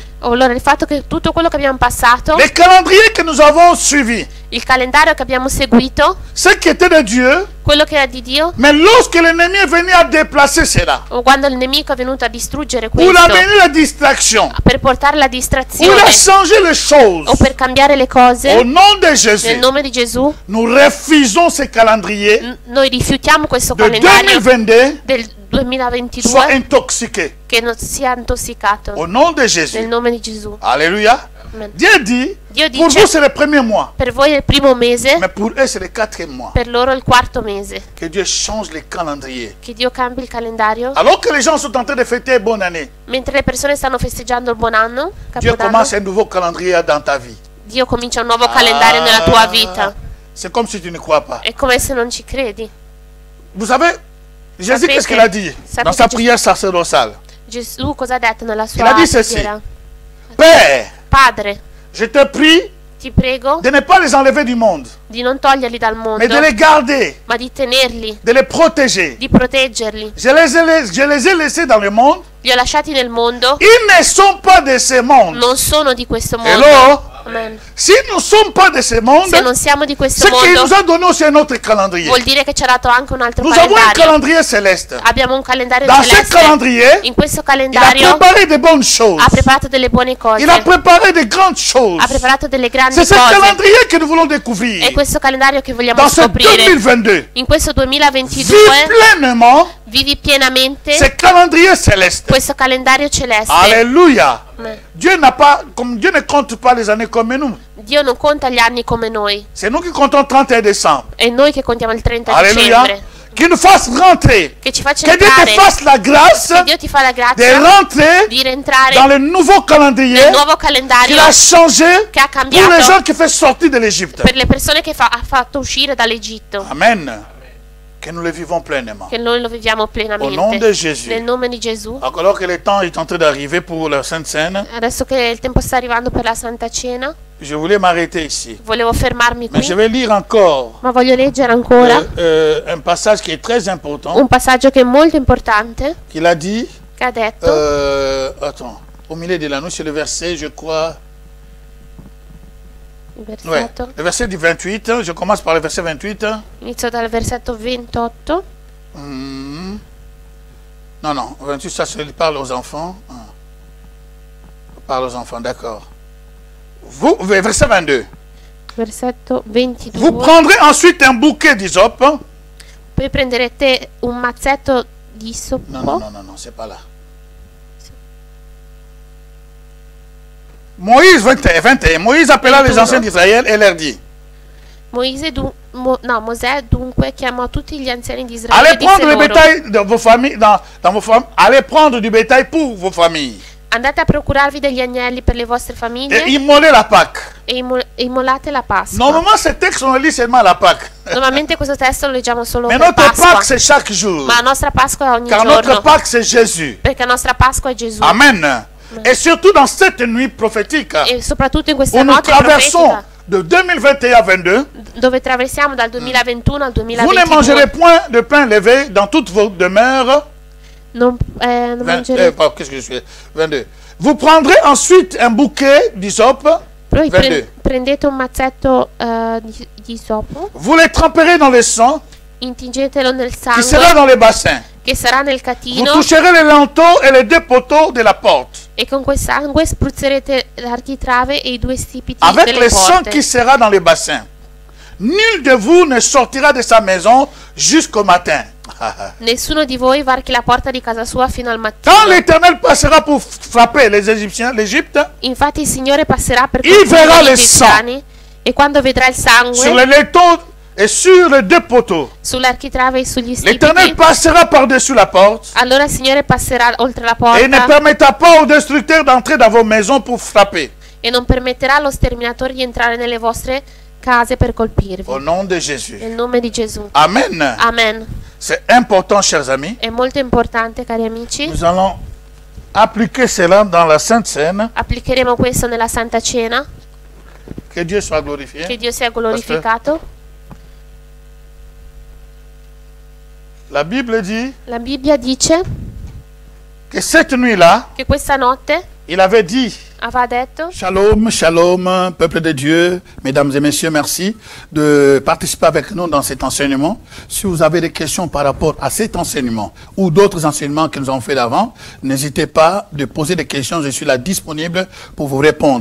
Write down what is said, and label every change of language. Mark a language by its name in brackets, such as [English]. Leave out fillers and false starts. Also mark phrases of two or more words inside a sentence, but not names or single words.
[Italian] Allora il fatto che tutto quello che abbiamo passato, [French] les calendriers que nous avons suivis, [Italian] il calendario che abbiamo seguito, [French] ce qui était de Dieu, [Italian] quello che era di Dio, [French] mais lorsque l'ennemi est venu à déplacer cela, [Italian] o quando il nemico è venuto a distruggere [French] pour [Italian] questo, [French] amener la distraction, [Italian] per portare la [French] pour [Italian] distrazione [French] a changer les choses, [Italian] o per cambiare le [French] au [Italian] cose, [French] nom de [Italian] nel [French] Jésus, [Italian] nome di Gesù, [French] nous refusons ce calendrier [Italian] noi rifiutiamo questo [French] de [Italian] calendario 2022 del [French] soit 2022 intoxiqué. [Italian] che non sia intossicato, [French] Au nom de [Italian] nel [French] Jésus. [Italian] nome di Gesù. [French] Alléluia. Amen. Dieu dit, [Italian] Dio [French] pour [Italian] dice, [French] vous c'est le premier mois, [Italian] per voi è il primo mese, [French] mais pour eux c'est le 4e mois. [Italian] per loro è il quarto mese. [French] Que Dieu change les calendriers. [Italian] Che Dio cambi il calendario. [French] Alors que les gens sont en train de fêter bonne année, [Italian] Mentre le persone stanno festeggiando il buon anno, [French] Dieu [Italian] Capodanno, [French] commence un nouveau calendrier dans ta vie. [Italian] Dio comincia un nuovo calendario nella tua vita. [French] C'est comme si tu ne crois pas. [Italian] È come se non ci credi. [French] Vous savez, Jésus, [Italian] Sapete- [French] qu'est-ce qu'il a dit [Italian] sapete [French] dans sa [Italian] Gesù- [French] prière sacerdotale? [Italian] Gesù cosa ha detto nella [French] Il [Italian] sua [French] a dit ceci. [Italian] preghiera? [French] Père, [Italian] Padre, [French] je te prie [Italian] ti prego [French] de ne pas les enlever du monde, [Italian] di non toglierli dal mondo, [French] mais de les garder, [Italian] ma di tenerli, [French] de les protéger. [Italian] di proteggerli. [French] Je les ai laissés dans le monde. [Italian] Li ho lasciati nel mondo, [French] Ils ne sont pas de ce monde. [Italian] non sono di questo mondo. Hello? Amen. [French] Si nous ne sommes pas de ce monde, [Italian] Se non siamo di questo [French] ce qu'il nous [Italian] mondo, [French] a donné aussi un autre calendrier. [Italian] vuol dire che ci ha dato anche un altro [French] Nous avons un [Italian] calendario. [French] calendrier céleste. [Italian] Abbiamo un calendario [French] Dans ce [Italian] celeste. [French] calendrier, [Italian] In questo [French] il a [Italian] calendario [French] préparé de bonnes choses. [Italian] ha preparato delle buone cose, [French] Il a préparé de grandes choses. [Italian] ha preparato delle grandi [French] C'est ce [Italian] cose. [French] calendrier que nous voulons découvrir. [Italian] È questo calendario che vogliamo [French] Dans ce [Italian] scoprire. [French] 2022, [Italian] In questo [French] vive [Italian] 2022 [French] pleinement [Italian] vivi pienamente [French] ce calendrier céleste. [Italian] questo calendario celeste. [French] Alléluia. [Italian] Amen. [French] Dieu n'a pas, comme Dieu ne compte pas les années comme nous. [Italian] Dio non conta gli anni come noi, [French] C'est nous qui comptons 31 décembre. [Italian] è noi che contiamo il 30 [French] Alléluia. [Italian] dicembre. [French] Qu'il nous fasse rentrer. [Italian] Che ci faccia [French] Que Dieu te [Italian] entrare, [French] fasse la grâce [Italian] che Dio ti fa la [French] de [Italian] grazia [French] rentrer [Italian] di rientrare [French] dans le nouveau calendrier [Italian] nel nuovo [French] qu'il [Italian] calendario [French] a changé [Italian] che ha [French] pour les [Italian] cambiato [French] gens qui fait sortir de l'Égypte. [Italian] per le persone che ha fatto uscire dall'Egitto. Amen. [French] Que nous le vivons pleinement. [Italian] Che noi lo viviamo [French] Au nom de [Italian] plenamente. [French] Jésus. [Italian] Nel nome di Gesù. [French] Alors que le temps est en train d'arriver pour la Sainte Seine, [Italian] Adesso che il tempo sta arrivando per la Santa Cena, [French] je voulais m'arrêter ici. [Italian] Volevo fermarmi [French] Mais je [Italian] qui, [French] vais lire encore [Italian] ma voglio leggere ancora [French] un passage qui est très important, [Italian] un passaggio che è molto importante, [French] qu'il a dit, [Italian] che ha detto, [French] attends, au milieu de l'anneau, c'est le verset, je crois, [Italian] il [French] ouais, [Italian] versetto, [French] le verset du 28, je commence par le verset 28. [Italian] inizio dal versetto 28, [French] Non, non, 28, ça, il parle aux enfants. Il parle aux enfants, d'accord. Vous, verset 22. [Italian] versetto [French] Vous [Italian] 22, [French] prendrez ensuite un bouquet d'hysope. [Italian] poi prenderete un mazzetto di [French] Non, non, [Italian] soppo, [French] non, non, non, c'est pas là. Moïse 21, Moïse appela les [Italian] 21. [French] anciens d'Israël et leur dit, [Italian] Mosè dunque chiamò tutti gli anziani di Israele [French] allez [Italian] e disse [French] prendre le [Italian] loro: [French] bétail dans vos familles, dans vos familles, allez prendre du bétail pour vos familles [Italian] andate a procurarvi degli agnelli per le vostre famiglie [French] et immolez la Pâque. [Italian] e immolate la Pasqua. [French] Normalement, ce texte, on le lit seulement à la Pâque. [Italian] Normalmente questo testo lo leggiamo solo [French] Mais [Italian] per [French] notre [Italian] Pasqua, [French] Pâque, c'est chaque jour. [Italian] ma la nostra Pasqua è ogni [French] Car notre [Italian] giorno, [French] Pâque, c'est Jésus. [Italian] perché la nostra Pasqua è Gesù. Amen. [French] Et surtout dans cette nuit prophétique, [Italian] E soprattutto in questa [French] où nous [Italian] notte [French] traversons [Italian] profetica, [French] de 2021 à 22, [Italian] dove traversiamo dal 2021 al [French] vous ne [Italian] 2022, [French] mangerez point de pain levé dans toutes vos demeures. [Italian] non mangerete. [French] Qu'est-ce que je suis 22. Vous prendrez ensuite un bouquet d'hysope. [Italian] Poi 22. prendete un mazzetto di sopo, [French] Vous les tremperez dans le sang [Italian] intingetelo nel [French] qui sera [Italian] sangue [French] dans les bassins. [Italian] che sarà nel [French] Vous [Italian] catino, [French] toucherez les linteaux et les deux poteaux de la porte. [Italian] e con quel sangue spruzzerete l'architrave e i due stipiti [French] Avec [Italian] delle [French] le sang [Italian] porte. [French] qui sera dans les bassins. Nul de vous ne sortira de sa maison jusqu'au matin. [Italian] Nessuno di voi varchi la porta di casa sua fino al mattino. [French] Quand l'Éternel passera pour frapper les Égyptiens, l'Égypte, [Italian] Infatti il Signore passerà per [French] Il verrà [Italian] colpire [French] le [Italian] gli egiziani, e quando vedrà il [French] sur [Italian] sangue [French] les linteaux et sur les deux poteaux, [Italian] sull'architrave e sugli [French] l'Éternel [Italian] stipiti, [French] passera par-dessus la porte [Italian] allora il Signore passerà oltre la [French] et ne [Italian] porta [French] permettra pas aux destructeurs d'entrer dans vos maisons pour frapper. [Italian] e non permetterà allo sterminatore di entrare nelle vostre case per colpirvi. [French] Au nom de Jésus. [Italian] Nel nome di Gesù. Amen. Amen. [French] C'est important, chers amis. [Italian] È molto importante, cari amici. [French] Nous allons appliquer cela dans la Sainte Seine. [Italian] Applicheremo questo nella Santa Cena. [French] Que Dieu soit glorifié. [Italian] Che Dio sia glorificato. [French] La Bible dit [Italian] La Bibbia dice [French] que cette nuit-là, [Italian] che questa notte [French] il avait dit, [Italian] aveva detto: [Hebrew] Shalom, shalom, [French] peuple de Dieu, mesdames et messieurs, merci de participer avec nous dans cet enseignement. Si vous avez des questions par rapport à cet enseignement ou d'autres enseignements que nous avons fait d'avant, n'hésitez pas de poser des questions, je suis là disponible pour vous répondre.